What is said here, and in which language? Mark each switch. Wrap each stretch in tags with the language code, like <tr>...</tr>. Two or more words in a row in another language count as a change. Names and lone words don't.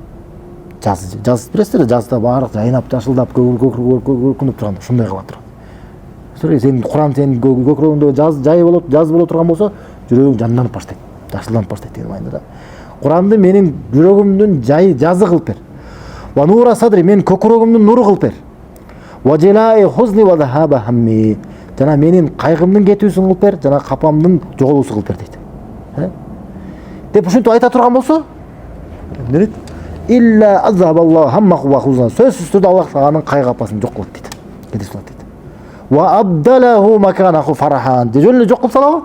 <ky>Жазып бересиздер, жазда баардык жайнап, жашылдап, көркүнүп турганда ушундай кыла турат. Сен Куран сенин көкүрөгүңдө жаз боло турган болсо, жүрөгүң жанданып баштайт, жашылданып баштайт деген маанайда. Куранды менин жүрөгүмдүн жазы кылып бер.</ky> <ar>ونور صدري,</ar> <ky>мен көкүрөгүмдүн нуру кылып бер.</ky> <ar>وجلاء حزني وذهاب همي,</ar> <ky>жана менин кайгымдын кетүүсүн кылып бер, жана капамдын жоголуусун кылып бер дейт. Деп ушинтип айта турган болсо, эмне дейт?</ky> <ar>إلا أذهب الله همه وحزنه.</ar> <ky>Сөзсүз түрдө Аллах анын кайгы капасын жок кылат дейт. Кетип салат дейт.</ky> <ar>وأبدله مكانه فرحاً.</ar> <ky>Жөн эле жок кылып салабы?</ky>